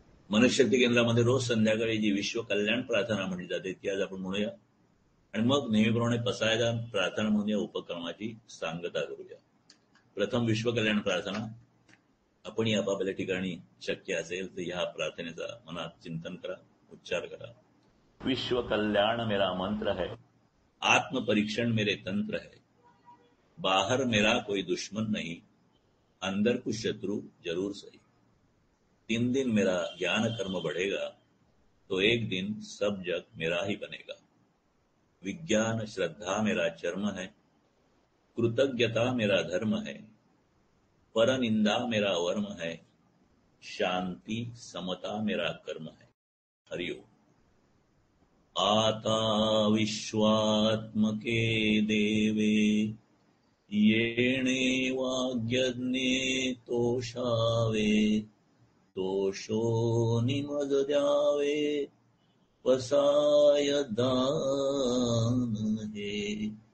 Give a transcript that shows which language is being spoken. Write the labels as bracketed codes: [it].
[mr] मनशक्ती केंद्रामध्ये रोज संध्याकाळी जी विश्व कल्याण प्रार्थना म्हटली जाते ती आज आपण म्हणूया, आणि मग नेहमीप्रमाणे पसायदान प्रार्थना म्हणून या उपक्रमाची सांगता करूया. प्रथम विश्व कल्याण प्रार्थना. आपण आपापल्या ठिकाणी शक्य असेल तर ह्या प्रार्थनेचा मनात चिंतन करा, उच्चार करा. [hi] विश्व कल्याण मेरा मंत्र है, आत्म परीक्षण मेरे तंत्र है, बाहर मेरा कोई दुश्मन नहीं, अंदर कुछ शत्रु जरूर सही. 3 दिन मेरा ज्ञान कर्म बढ़ेगा, तो एक दिन सब जग मेरा ही बनेगा. विज्ञान श्रद्धा मेरा चर्म है, कृतज्ञता मेरा धर्म है, परनिंदा मेरा वर्म है, शांति समता मेरा कर्म है. हरिओम. [mr] आता विश्वात्मके देवे, येणे वाग्यज्ञे तोषावे, तोषो निमज द्यावे, पसाय दान हे.